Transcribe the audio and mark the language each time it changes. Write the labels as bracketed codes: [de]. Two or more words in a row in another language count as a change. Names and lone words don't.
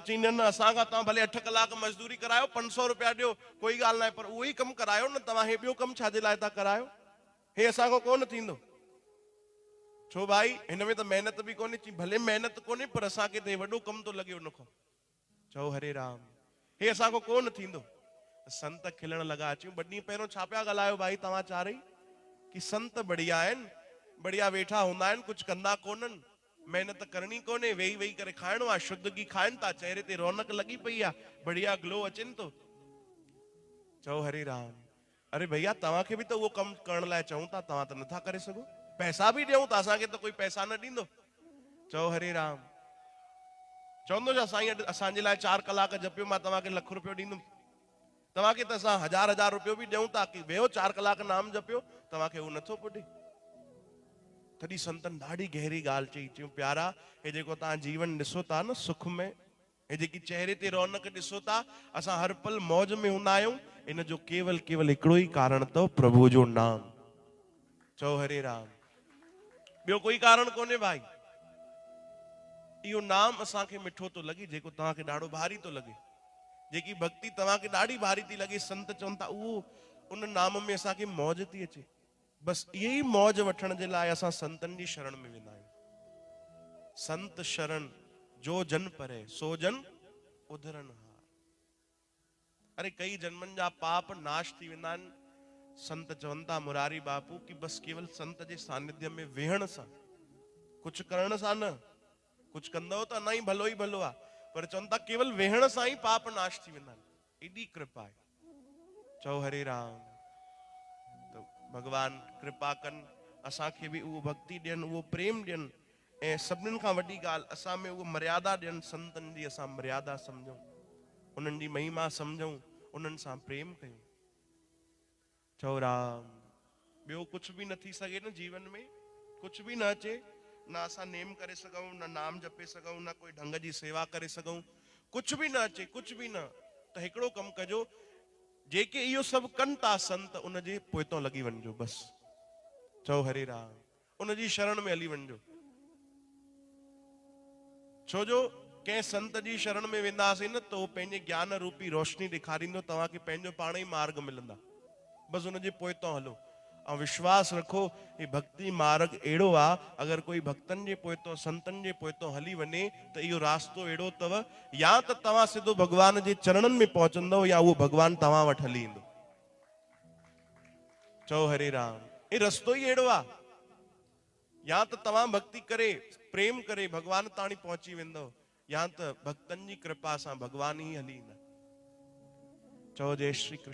[sd] चई न असांखां तव्हां भले 8 कलाक मज़दूरी करायो, 500 रुपया ॾियो, कोई ॻाल्हि न आहे, पर उहो ई कमु करायो न। तव्हां हे ॿियो कमु छाजे लाइ था करायो? हे असांखां कोन थींदो। छो भाई हिन में त महिनत बि कोन्हे। चई भले महिनत कोन्हे, पर असांखे त वॾो कमु थो लॻे उनखां। चओ हरे राम। हे असांखां कोन थींदो। संत खिलण लॻा। अचूं 2 ॾींहं पहिरियों छा पिया ॻाल्हायो भाई तव्हां चारई? कि संत बढ़िया आहिनि, बढ़िया वेठा हूंदा आहिनि, कुझु कंदा कोन्हनि, महिनत करणी कोन्हे, वेही वेही करे खाइणो आहे, शुद्ध घी खाइनि था, चेहरे ते रौनक लॻी पई आहे, बढ़िया ग्लो अचनि थो। चओ हरे राम। अरे भैया तव्हांखे बि त उहो कमु करण लाइ चऊं था, तव्हां त नथा करे सघो। पैसा बि ॾियूं था, असांखे त कोई पैसा न ॾींदो। चओ हरे राम। चवंदो छा साईं असांजे लाइ 4 कलाक जपियो, मां तव्हांखे ₹1 रुपयो ॾींदुमि? तव्हांखे त असां 1000 रुपयो बि ॾियूं था कि वेहो 4 कलाक नाम जपियो, तव्हांखे उहो नथो पुॼे। तॾहिं संतन ॾाढी गहरी ॻाल्हि चई। चयूं प्यारा हे जेको तव्हां जीवन ॾिसो था न सुख में, हे जेकी चेहरे ते रौनक ॾिसो था, असां हर पल मौज में हूंदा आहियूं, इन जो केवल हिकिड़ो ई कारण अथव, प्रभु जो नाम। चओ हरे राम। ॿियो कोई कारण कोन्हे भाई। इहो नाम असांखे मिठो थो लॻे, जेको तव्हांखे ॾाढो भारी थो लॻे, जेकी भक्ति तव्हांखे ॾाढी भारी थी लॻे, संत चवनि था उहो उन नाम में असांखे मौज थी अचे। बसि इहे ई मौज वठण जे लाइ असां संतनि जी शरण में वेंदा आहियूं। संत शरण जो जन परे सो जन उधरन हार। अरे कई जन्मनि जा पाप नाश थी वेंदा आहिनि। संत चवनि था मुरारी बापू कि बसि केवल संत जे सानिध्य में वेहण सां, कुछ करण सां न, कुछ कंदव त अञा ई भलो आहे, पर चवनि था केवल वेहण सां ई पाप नाश थी वेंदा आहिनि। एॾी कृपा आहे। चओ हरे राम। तो भगवान कृपा कनि, असांखे बि उहो भक्ति ॾियनि, उहो प्रेम ॾियनि, ऐं सभिनीनि खां वॾी ॻाल्हि असां में उहो मर्यादा ॾियनि। संतनि जी असां मर्यादा सम्झूं, उन्हनि जी महिमा सम्झूं, उन्हनि सां प्रेम कयूं। चओ राम। ॿियो कुछ बि न थी सघे न जीवन में, कुछ बि न अचे, न असां नेम करे सघूं, न नाम जपे सघूं, न कोई ढंग जी सेवा करे सघूं, कुछ बि न अचे, कुछ बि न, त हिकिड़ो कमु कजो, जेके इहो सभु कनि था संत, उन जे पोइतों लॻी वञिजो बसि। चओ हरे राम। उन जी शरण में हली वञिजो। छो जो कंहिं संत जी शरण में वेंदासीं न, त उहो पंहिंजे ज्ञान रूपी रोशनी ॾेखारींदो, तव्हांखे पंहिंजो पाण ई मार्ग मिलंदा। बसि उन जे पोइतों हलो ऐं विश्वास रखो, ही भक्ति मार्ग अहिड़ो आहे, अगरि कोई भक्तनि जे पोइतों, संतनि जे पोइतों हली वञे, त इहो रास्तो अहिड़ो अथव, या त तव्हां सिधो भगवान जे चरणनि में पहुचंदव, या उहो भगवान तव्हां वटि हली ईंदो। चओ हरे राम। ही रस्तो ई अहिड़ो आहे। या त तव्हां भक्ति करे, प्रेम करे भगवान ताणी पहुची वेंदव, या त भक्तनि जी कृपा सां भगवान ई हली ईंदा। चओ जय श्री कृष्ण।